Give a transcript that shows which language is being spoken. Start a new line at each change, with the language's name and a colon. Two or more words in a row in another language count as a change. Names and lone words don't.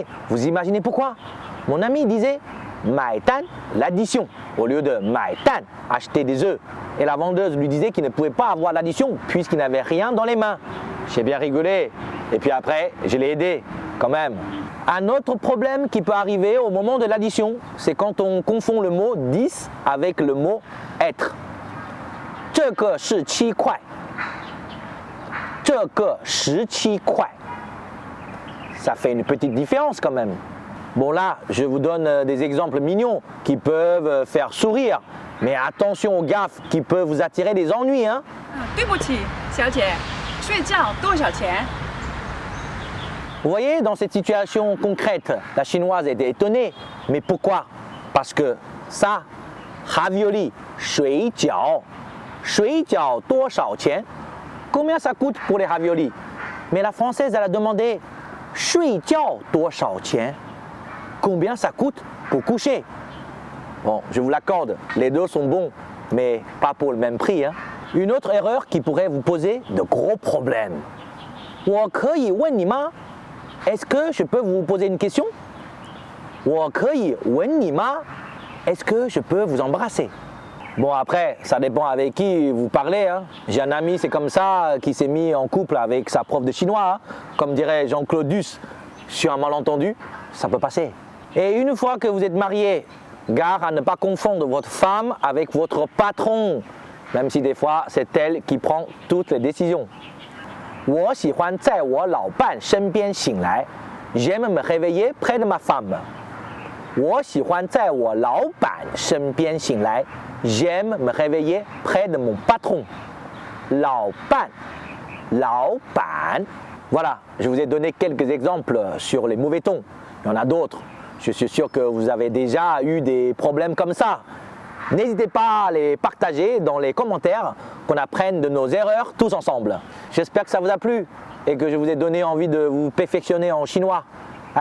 French: Vous imaginez pourquoi? Mon ami disait «
Chinese: 买单
French: », l'addition, au lieu de «
Chinese: 买蛋
French: », acheter des œufs. Et la vendeuse lui disait qu'il ne pouvait pas avoir l'addition puisqu'il n'avait rien dans les mains. J'ai bien rigolé et puis après, je l'ai aidé. quand même. Un autre problème qui peut arriver au moment de l'addition, c'est quand on confond le mot 10 avec le mot être.
Chinese: 这个是7块. 这个17块.
French: Ça fait une petite différence quand même. Bon là, je vous donne des exemples mignons qui peuvent faire sourire. Mais attention aux gaffes qui peuvent vous attirer des ennuis. Hein.
Chinese: 对不起，小姐，睡觉多少钱？
French: Vous voyez, dans cette situation concrète, la chinoise était étonnée. Mais pourquoi? Parce que ça, ravioli,
Chinese: 水饺. 水饺多少钱?
French: Combien ça coûte pour les raviolis? Mais la française, elle a demandé
Chinese: 睡觉多少钱?
French: Combien ça coûte pour coucher? Bon, je vous l'accorde, les deux sont bons, mais pas pour le même prix. Hein. Une autre erreur qui pourrait vous poser de gros problèmes.
Chinese: 我可以问你吗?
French: Est-ce que je peux vous poser une question?
Chinese: 我可以问你吗?
French: Est-ce que je peux vous embrasser? Bon après, ça dépend avec qui vous parlez. Hein. J'ai un ami, c'est comme ça, qui s'est mis en couple avec sa prof de chinois. Hein. Comme dirait Jean-Claude Duss, sur un malentendu, ça peut passer. Et une fois que vous êtes marié, gare à ne pas confondre votre femme avec votre patron, même si des fois c'est elle qui prend toutes les décisions.
Chinese: 我喜欢在我老伴身边醒来.
French: J'aime me réveiller près de ma femme.
Chinese: 我喜欢在我老板身边醒来.
French: J'aime me réveiller près de mon patron.
Chinese: 老伴, 老板.
French: Voilà, je vous ai donné quelques exemples sur les mauvais tons. Il y en a d'autres. Je suis sûr que vous avez déjà eu des problèmes comme ça. N'hésitez pas à les partager dans les commentaires, qu'on apprenne de nos erreurs tous ensemble. J'espère que ça vous a plu et que je vous ai donné envie de vous perfectionner en chinois.